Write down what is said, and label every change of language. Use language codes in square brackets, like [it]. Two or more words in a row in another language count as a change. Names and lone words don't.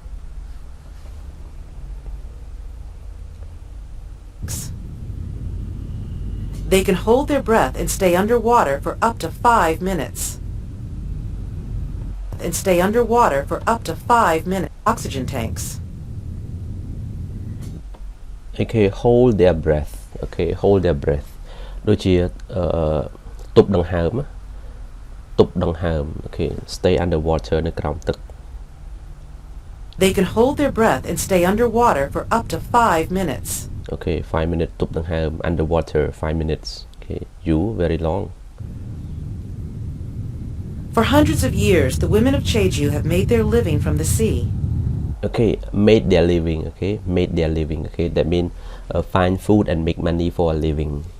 [en] They can hold their breath and stay underwater for up to 5 minutes. And stay underwater for up to 5 minutes. Oxygen tanks. Okay, hold their breath. Okay, hold their breath. [km] ដូចជាទប់ដង្ហើម ទប់ដង្ហើម [en] Okay, stay underwater [km] នៅក្រោមទឹក [en] They can hold their breath and stay underwater for up to 5 minutes. Okay, 5 minutes [km] ទប់ដង្ហើម [en] underwater 5 minutes. Okay, you very long. For hundreds of years, the women of Jeju have made their living from the sea. Okay, made their living. Okay, made their living. Okay, that means find food and make money for a living.